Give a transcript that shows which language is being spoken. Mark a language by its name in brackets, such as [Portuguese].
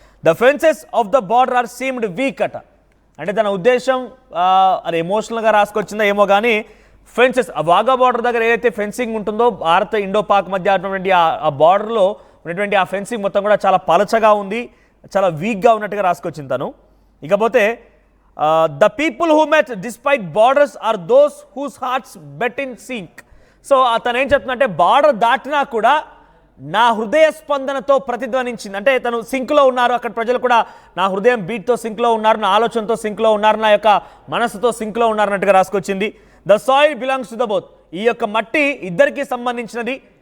[English] the fences of the border are seemed weak [Telugu] అట. అంటే తన ఉద్దేశం అది ఎమోషనల్గా రాసుకొచ్చిందో ఏమో కానీ, ఫెన్సెస్, ఆ వాఘా బార్డర్ దగ్గర ఏదైతే ఫెన్సింగ్ ఉంటుందో భారత్ ఇండో పాక్ మధ్య ఉన్నటువంటి ఆ బార్డర్లో ఉన్నటువంటి ఆ ఫెన్సింగ్ మొత్తం కూడా చాలా పలచగా ఉంది, చాలా వీక్గా ఉన్నట్టుగా రాసుకొచ్చింది తను. [English] ఇకపోతే the people who met despite borders are those whose hearts bet in sync. [Telugu] So అతను ఏం చెప్తుందంటే, బార్డర్ దాటినా కూడా నా హృదయ స్పందనతో ప్రతిధ్వనించింది. అంటే తను సింక్లో ఉన్నారు, అక్కడ ప్రజలు కూడా నా హృదయం బీట్తో సింక్లో ఉన్నారు, నా ఆలోచనతో సింక్లో ఉన్నారు, నా యొక్క మనసుతో సింక్లో ఉన్నారు అన్నట్టుగా రాసుకొచ్చింది. [English] The soil belongs to the both. [Telugu] ఈ యొక్క మట్టి ఇద్దరికి సంబంధించినది.